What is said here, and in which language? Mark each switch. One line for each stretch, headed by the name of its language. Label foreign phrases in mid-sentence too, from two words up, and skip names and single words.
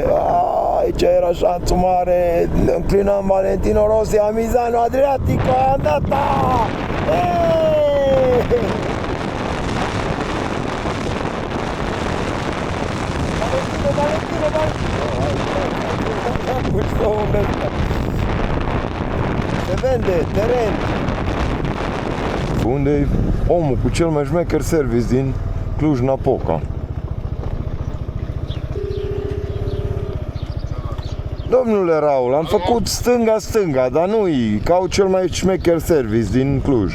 Romanian: Aici era șanțul mare. Ne înclinăm Valentino Rossi a Misano Adriatico.
Italian: E andata!
Romanian: Valentino! Se vende teren. Unde e omul cu cel mai șmecher service din Cluj-Napoca. Domnule Raul, am făcut stânga, dar nu-i, ca cel mai șmecher service din Cluj.